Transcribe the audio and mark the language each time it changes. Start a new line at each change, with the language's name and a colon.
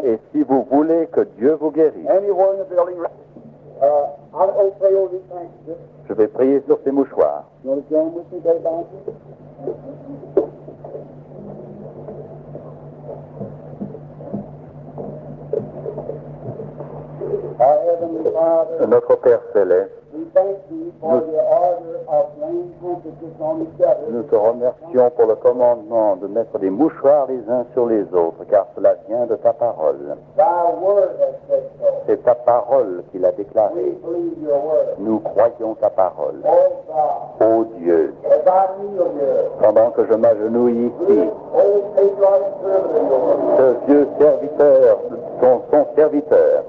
French: Et si vous voulez que Dieu vous guérisse,
English: Anywhere in the building. I'll pray over these things.
French: je vais prier sur ces mouchoirs.
English: You want to join with me, Dave Banton? Our Heavenly Father,
French: Notre Père Céleste,
English: we thank Thee for the order of laying handkerchiefs on each other.
French: nous te remercions pour le commandement de mettre des mouchoirs les uns sur les autres, car cela vient de ta parole.
English: Thy word has said so.
French: C'est ta parole qui l'a
English: We
French: déclaré.
English: believe your word.
French: Nous croyons ta parole.
English: Oh God,
French: Ô Dieu,
English: as I kneel here,
French: pendant que je m'agenouille ici,
English: oh patriotic servant of yours,
French: ce vieux serviteur, son serviteur,